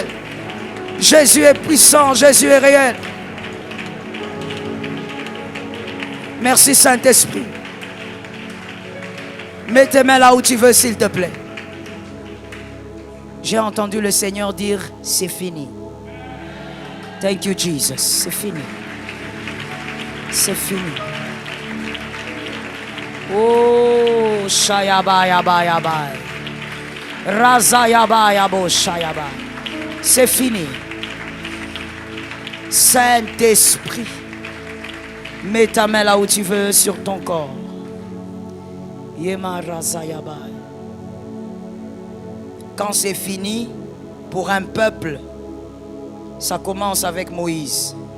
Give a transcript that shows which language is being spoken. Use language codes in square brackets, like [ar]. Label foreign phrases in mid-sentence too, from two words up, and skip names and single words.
[fr] Jésus est puissant. Jésus est réel. Merci Saint-Esprit. Mets tes mains là où tu veux, s'il te plaît. J'ai entendu le Seigneur dire, c'est fini. [en] Thank you, Jesus. [fr] C'est fini. C'est fini. Oh, shayaba, yaba, yaba. Raza, yaba, yabo, shayaba. C'est fini. Saint-Esprit, mets ta main là où tu veux sur ton corps. Yema, raza, yaba. Quand c'est fini pour un peuple, ça commence avec Moïse.